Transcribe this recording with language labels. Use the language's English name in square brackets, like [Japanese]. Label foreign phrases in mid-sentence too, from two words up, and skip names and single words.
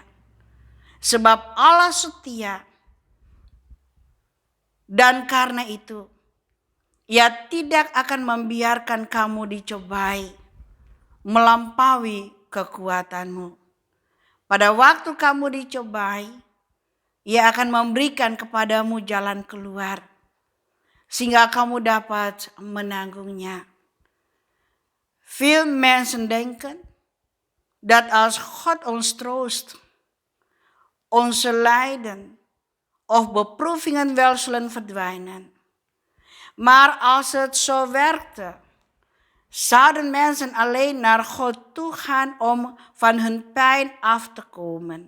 [Indonesian] Sebab Allah setia dan karena itu Ia tidak akan membiarkan kamu dicobai melampaui kekuatanmu. Pada waktu kamu dicobai, Ia akan memberikan kepadamu jalan keluar, sehingga kamu dapat menanggungnya. [Dutch] Veel mensen denken dat als God ons troost, onze lijden of beproevingen wel zullen verdwijnen. Maar als het zo werkte, zouden mensen alleen naar God toe gaan om van hun pijn af te komen.